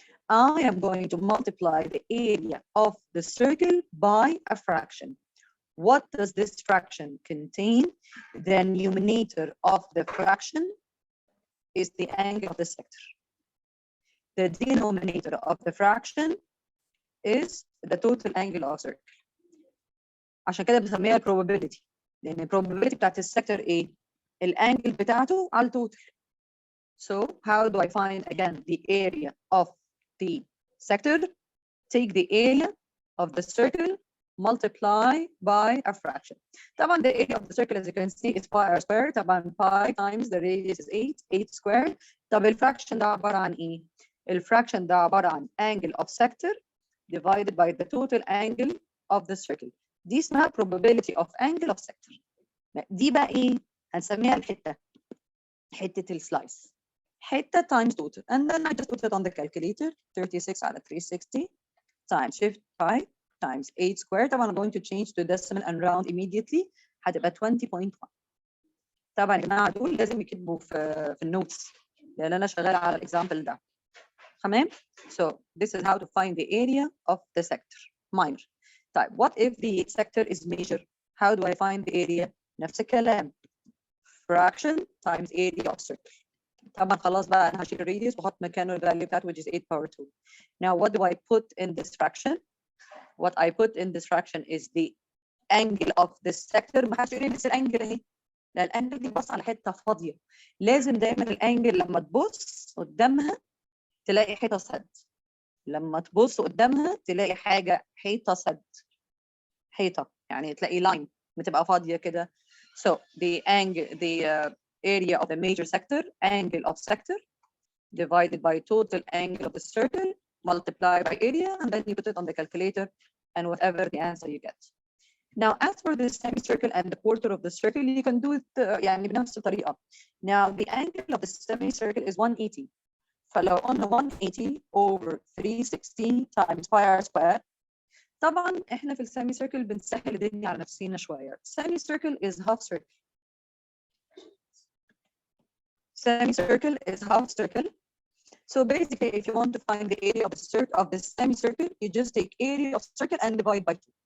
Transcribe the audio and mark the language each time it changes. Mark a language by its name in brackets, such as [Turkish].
[English] I am going to multiply the area of the circle by a fraction. What does this fraction contain? The numerator of the fraction is the angle of the sector. The denominator of the fraction is the total angle of circle. [Arabic] عشان كده بنسميها probability. لأن probability بتاعت السكتر إيه؟ الانجل بتاعته على التوتال. [English] So how do I find again the area of the sector? Take the area of the circle, multiply by a fraction. [Arabic] طبعا [English] the area of the circle as you can see is pi r squared. طبعا pi times the radius is 8 squared. [Arabic] طب الفراكشن ده عبارة عن إيه؟ الفراكشن ده عبارة عن [English] angle of sector divided by the total angle of the circle. [Arabic] دي اسمها [English] probability of angle of sector. [Arabic] دي بقى إيه؟ هنسميها الحتة. حتة السلايس. [English] حتة times total. And then I just put it on the calculator. 36 على 360 times 5 times 8 squared. [Arabic] طبعا [English] I'm going to change to decimal and round immediately. [Arabic] هتبقى 20.1. طبعا يا جماعة دول لازم يكتبوا في النوتس لأن أنا شغالة على الإكزامبل ده. تمام؟ [English] So this is how to find the area of the sector. Minor. [Arabic] طيب [English] what if the sector is major? How do I find the area? [Arabic] نفس الكلام. [English] Fraction times area of circle. [Arabic] طبعا خلاص بقى أنا هشيل الراديوس وأحط مكانه الفاليو بتاعته [English] which is 8 power 2. Now what do I put in this fraction? What I put in this fraction is the angle of this sector. [Arabic] ما حدش يقول لي بس الانجل اهي. لا الانجل دي بص على حته فاضيه. لازم دايما الانجل لما تبص قدامها تلاقي حيطه سد. لما تبص قدامها تلاقي حاجه حيطه سد. حيطه يعني تلاقي لاين بتبقى فاضيه كده. [English] So the angle, the area of the major sector, angle of sector, divided by total angle of the circle, multiplied by area, and then you put it on the calculator, and whatever the answer you get. Now, as for the semicircle and the quarter of the circle, you can do it [Arabic] يعني بنفس الطريقة. [English] Now, the angle of the semicircle is 180. [Arabic] فلو قلنا [English] 180 over 360 times pi r squared. [Arabic] طبعا احنا في السيمي سيركل بنسهل الدنيا على نفسينا شوية. [English] Semicircle is half circle. Semicircle is half circle. So basically, if you want to find the area of the circle of the semicircle, you just take area of circle and divide by 2.